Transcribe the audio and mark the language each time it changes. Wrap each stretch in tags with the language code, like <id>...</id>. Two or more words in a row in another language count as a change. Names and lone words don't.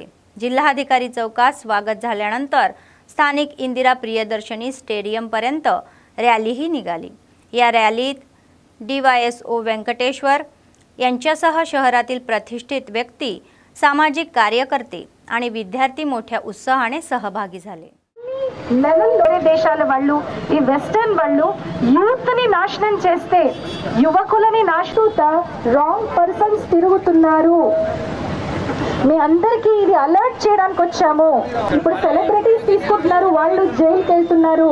<mr>जिल्हाधिकारी चौकात स्वागत झाल्यानंतर स्थानिक इंदिरा प्रियदर्शनी स्टेडियमपर्यंत रॅलीही निघाली. या रॅलीत DYSO व्यंकटेश्वर यांच्यासह शहरातील प्रतिष्ठित व्यक्ती, सामाजिक कार्यकर्ते आणि विद्यार्थी मोठ्या उत्साहाने सहभागी झाले.</mr> <te>నెలల్లోనే దేశాల వాళ్ళు ఈ వెస్టర్న్ వాళ్ళు యూత్ని నాశనం చేస్తే యువకులని నాశూత</te> <en>wrong persons</en> <te>తిరుగుతున్నారు. మీ అందరికీ ఇది అలర్ట్ చేయడానికి వచ్చాము. ఇప్పుడు సెలబ్రిటీస్ తీసుకుంటున్నారు, వాళ్ళు జైలుకి వెళ్తున్నారు.</te>